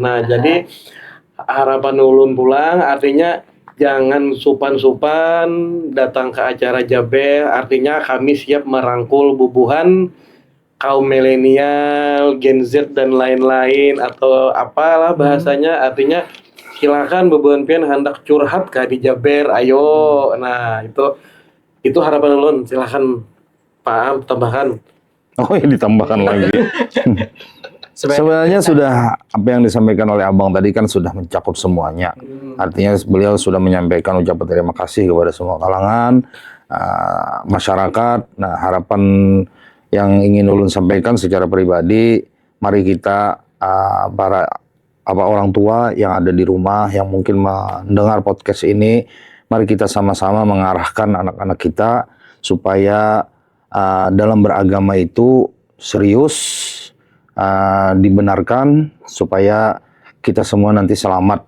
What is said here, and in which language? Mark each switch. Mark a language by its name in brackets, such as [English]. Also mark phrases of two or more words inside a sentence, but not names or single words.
[Banjar] Nah, jadi harapan ulun pulang artinya jangan supan-supan datang ke acara Jaber, artinya kami siap merangkul bubuhan kaum milenial, Gen Z dan lain-lain atau apalah bahasanya, artinya silakan bubuhan pian hendak curhat ke di Jaber, ayo. Nah, itu harapan ulun, silakan Pak Am tambahkan. [Indonesian] Oh ya ditambahkan lagi. Sebenarnya sudah apa yang disampaikan oleh abang tadi kan sudah mencakup semuanya. Artinya beliau sudah menyampaikan ucapan terima kasih kepada semua kalangan masyarakat. Nah, harapan yang ingin ulun sampaikan secara pribadi, mari kita para orang tua yang ada di rumah yang mungkin mendengar podcast ini, mari kita sama-sama mengarahkan anak-anak kita supaya dalam beragama itu serius, dibenarkan supaya kita semua nanti selamat.